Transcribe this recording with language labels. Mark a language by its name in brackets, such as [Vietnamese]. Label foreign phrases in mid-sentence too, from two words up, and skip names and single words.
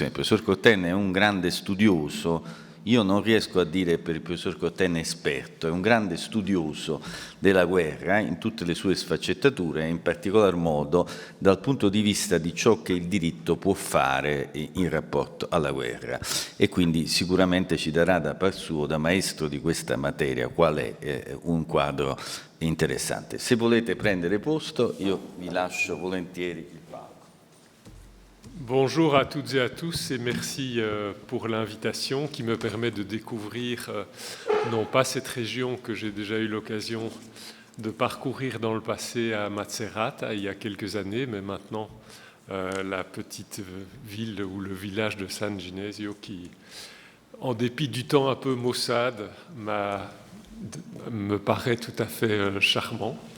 [Italian] Il professor Corten è un grande studioso. Io non riesco a dire per il professor Corten esperto, è un grande studioso della guerra in tutte le sue sfaccettature, in particolar modo dal punto di vista di ciò che il diritto può fare in rapporto alla guerra, e quindi sicuramente ci darà da par suo, da maestro di questa materia, qual è un quadro interessante. Se volete prendere posto, io vi lascio volentieri il palco. [French] Bonjour à toutes et à tous et merci pour l'invitation qui me permet de découvrir non pas cette région que j'ai déjà eu l'occasion de parcourir dans le passé à Macerata il y a quelques années, mais maintenant la petite ville ou le village de San Ginesio qui, en dépit du temps un peu maussade, me paraît tout à fait charmant.